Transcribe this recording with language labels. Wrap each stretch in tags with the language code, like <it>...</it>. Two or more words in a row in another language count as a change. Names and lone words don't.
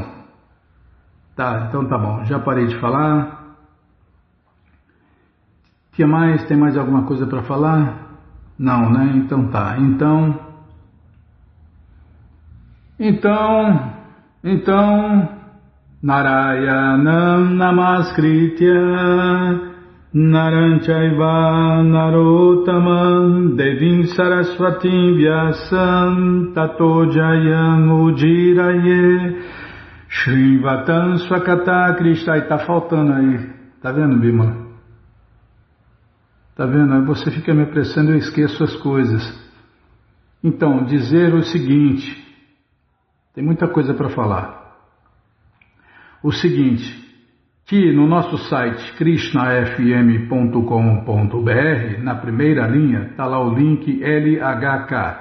<pt>Tá, então tá bom, já parei de falar. Que mais? Tem mais alguma coisa para falar? Não, né? Então tá. Então,</pt> <sa>Narayanam Namaskritya Naram Chaiva Narottamam Devim Saraswatim Vyasam Tato Jayam Ujiraye Shrivatam Swakata Krishna.</sa> <pt>Aí tá faltando aí. Tá vendo, Bímola? Tá vendo? Aí você fica me apressando e eu esqueço as coisas. Então, dizer o seguinte. Tem muita coisa para falar. O seguinte. Que no nosso site krishnafm.com.br, na primeira linha, está lá o link LHK.</pt>